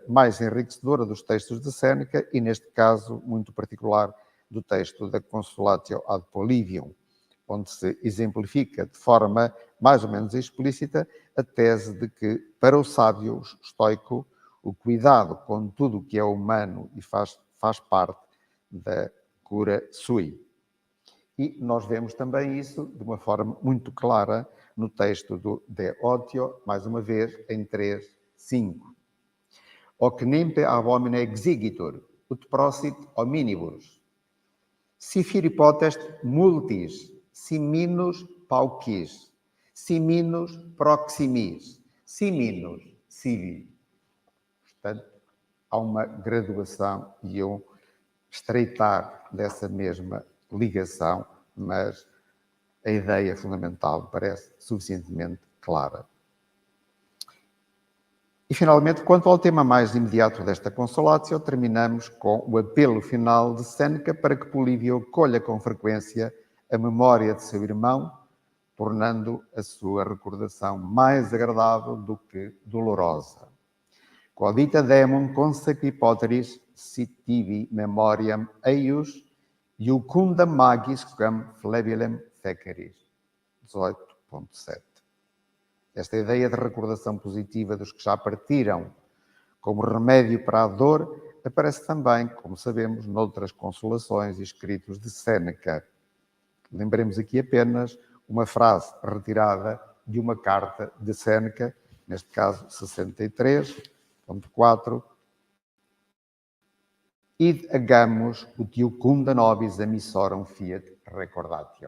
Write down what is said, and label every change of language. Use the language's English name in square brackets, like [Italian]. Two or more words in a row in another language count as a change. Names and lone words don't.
[Portuguese] mais enriquecedora dos textos de Séneca e, neste caso, muito particular, do texto da Consolatio ad Polybium, onde se exemplifica de forma mais ou menos explícita a tese de que, para o sábio estoico, o cuidado com tudo o que é humano e faz parte da [Latin] cura sui. [Portuguese] E nós vemos também isso de uma forma muito clara no texto do De Otio, mais uma vez, em 3:5. [Latin] Hoc nempe ab homine exigitur, ut prosit hominibus. Si firi potest multis, si minus paucis, si minus proximis, si minus sibi. [Portuguese] Portanto, há uma graduação e um estreitar dessa mesma ligação, mas a ideia fundamental me parece suficientemente clara. E, finalmente, quanto ao tema mais imediato desta Consolatio, terminamos com o apelo final de Séneca para que Políbio colha com frequência a memória de seu irmão, tornando a sua recordação mais agradável do que dolorosa. [Latin] Quodita demum consecvi poteris sit tibi memoriam eius iucundam magis quam flebilem feceris. [Portuguese] 18.7. Esta ideia de recordação positiva dos que já partiram como remédio para a dor aparece também, como sabemos, noutras consolações e escritos de Séneca. Lembremos aqui apenas uma frase retirada de uma carta de Séneca, neste caso 63.4. [Latin] Id agamus ut iucunda nobis emissorum fiat recordatio.